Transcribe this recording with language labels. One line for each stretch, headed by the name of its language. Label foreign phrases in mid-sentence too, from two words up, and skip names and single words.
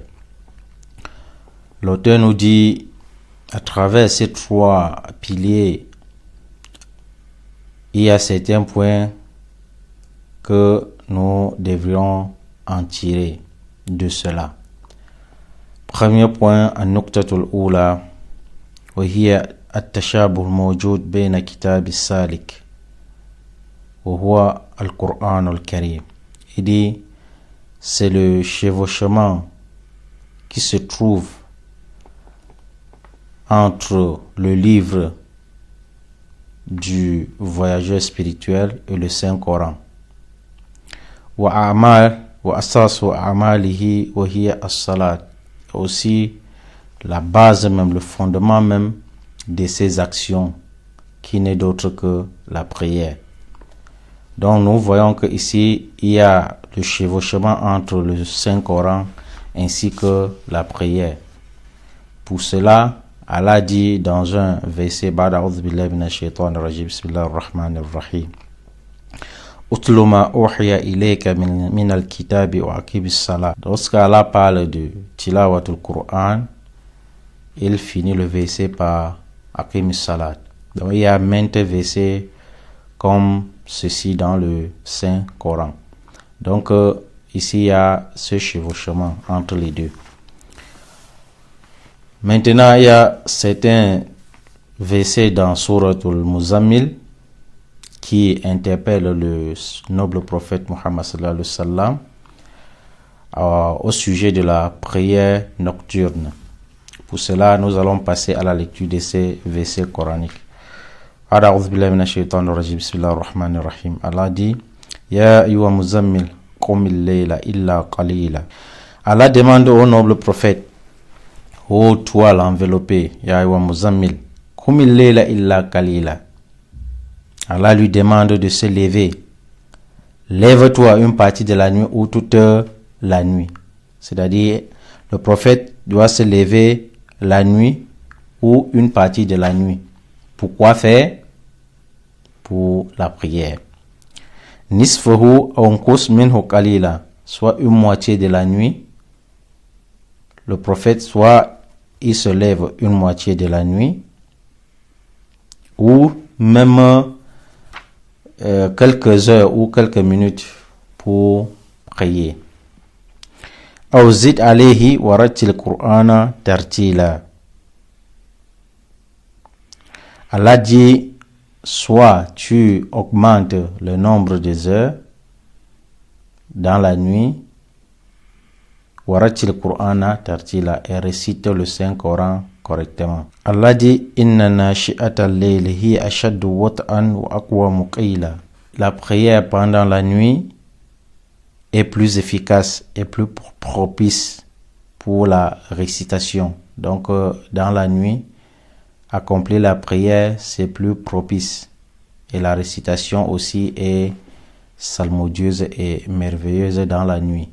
French: L'auteur nous dit, à travers ces trois piliers, il y a certains points que nous devrions en tirer de cela. Premier point,
Arabic: النقطة الأولى وهي التشابه الموجود بين كتاب السالك وهو القرآن الكريم.
French: Il dit, c'est le chevauchement qui se trouve entre le livre du voyageur spirituel et le Saint-Coran. Aussi la base même, le fondement même de ces actions qui n'est d'autre que la prière. Donc nous voyons que ici il y a le chevauchement entre le Saint-Coran ainsi que la prière. Pour cela, Allah dit dans un verset
Arabic: بعد أعوذ بالله من الشيطان الرجيم بسم الله الرحمن الرحيم اتل ما أوحي إليك من الكتاب وأقم الصلاة.
French: Lorsqu'Allah parle de
Arabic: تلاوة القرآن,
French: il finit le verset par
Arabic: أقم الصلاة.
French: Donc il y a maintes versets comme ceci dans le Saint-Coran. Donc ici il y a ce chevauchement entre les deux. Maintenant, il y a certains versets dans Suratul Muzammil qui interpellent le noble prophète Muhammad
Arabic: صلى الله عليه وسلم
French: au sujet de la prière nocturne. Pour cela, nous allons passer à la lecture de ces versets coraniques.
Arabic: أعوذ بالله من الشيطان الرجيم بسم الله الرحمن الرحيم.
French: Allah dit,
Arabic: يا أيها المزمل قم الليل إلا قليلا.
French: Allah demande au noble prophète, ô toi l'enveloppé,
Arabic: يا أيها المزمل, قم الليل إلا قليلا.
French: Allah lui demande de se lever. Lève-toi une partie de la nuit ou toute la nuit. C'est-à-dire, le prophète doit se lever la nuit ou une partie de la nuit. Pourquoi faire? Pour la prière.
Arabic: نصفه انقص منه قليلا.
French: Soit une moitié de la nuit. Le prophète, soit il se lève une moitié de la nuit. Ou même quelques heures ou quelques minutes pour prier.
Arabic: أو زد عليه ورتل القرآن ترتيلا.
French: Allah dit, soit tu augmentes le nombre des heures dans la nuit,
Arabic: ورتل القرآن ترتيلا,
French: et récite le Saint-Coran correctement. Allah dit,
Arabic: إن ناشئة الليل هي أشد وطئا وأقوم قيلا.
French: La prière pendant la nuit est plus efficace et plus propice pour la récitation. Donc dans la nuit, accomplir la prière c'est plus propice et la récitation aussi est salmodieuse et merveilleuse dans la nuit.